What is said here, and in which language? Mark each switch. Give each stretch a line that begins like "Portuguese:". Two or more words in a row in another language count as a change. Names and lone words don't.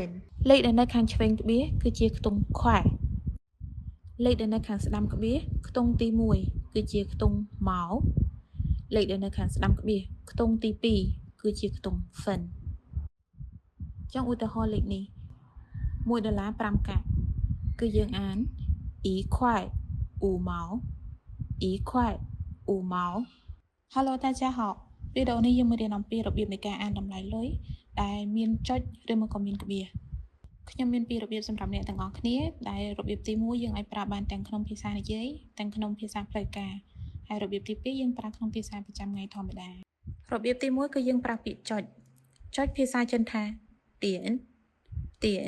Khmer: នលេខដែលនៅខាងឆ្វេងក្បៀសគឺជាខ្ទង់ខែលេខដែលនៅខាងស្ដាំក្បៀសខ្ទង់ទី1គឺជាខ្ទង់ម៉ោលេខដែលនៅខាងស្ដាំក្បៀសខ្ទង់ទី2គឺជាខ្ទង់ហ្វិនចង់ឧទាហរណ៍លេខនេះ$1 5 កាក់គឺយើងអាន1.5 毛 1.5毛 Hello
Chinese: 大家好
Khmer: វីដេអូនេះយើងមករៀនអំពីរបៀបនៃការអានតម្លៃលុយដែលមានចុចឬមកក៏មានក្បៀសខ្ញុំមានពីររបៀបសម្រាប់អ្នកទាំងអស់គ្នាដែលរបៀបទី1យើងអាចប្រើបានទាំងក្នុងភា សានិយាយទាំងក្នុងភាសាផ្លូវការហើយរបៀបទី2យើងប្រើក្នុងភាសាប្រចាំថ្ងៃធម្មតារបៀបទី1គឺយើងប្រើពាក្យចុចភាសាចិនថាទៀន